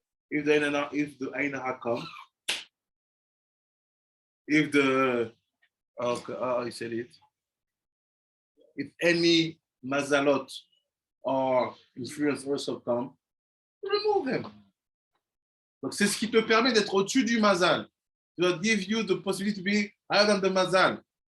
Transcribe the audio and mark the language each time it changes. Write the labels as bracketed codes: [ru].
[en] If the Ainaha come, if the he said it, if any mazalot or influence also come, remove him. [fr] Donc c'est ce qui te permet d'être au-dessus du mazal. [en] It will give you the possibility to be higher than the mazal.